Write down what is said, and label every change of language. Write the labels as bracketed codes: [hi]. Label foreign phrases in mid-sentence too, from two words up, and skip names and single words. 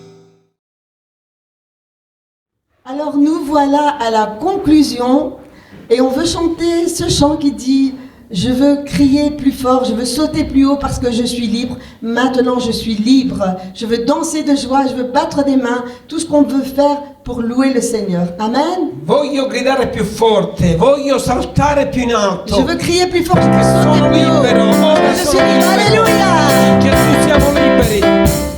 [fr] Alors nous voilà à la conclusion et on veut chanter ce chant qui dit « Je veux crier plus fort, je veux sauter plus haut parce que je suis libre. Maintenant je suis libre. Je veux danser de joie, je veux battre des mains. Tout ce qu'on veut faire pour louer le Seigneur. Amen. [it] Voglio gridare più forte, voglio saltare più in alto. [fr] Je veux crier plus fort, je veux [it] Che [fr] sauter [it] sono [fr] plus haut. [it] libero, ora [fr] Je suis [it] sono [fr] libre. [it] libero. Alléluia. Gesù, siamo liberi.